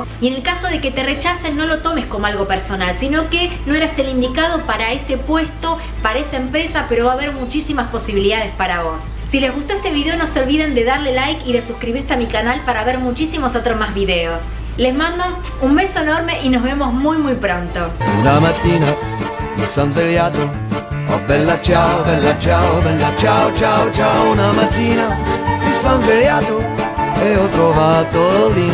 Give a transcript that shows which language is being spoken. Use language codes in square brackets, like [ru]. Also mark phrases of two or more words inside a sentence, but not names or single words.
[es] Y en el caso de que te rechacen, no lo tomes como algo personal, sino que no eres el indicado para ese puesto, para esa empresa, pero va a haber muchísimas posibilidades para vos. Si les gustó este video, no se olviden de darle like y de suscribirse a mi canal para ver muchísimos otros más videos. Les mando un beso enorme y nos vemos muy pronto. [it] Una mattina mi son svegliato, oh bella ciao, bella ciao, bella ciao, ciao, ciao. Una mattina mi son svegliato e ho trovato lì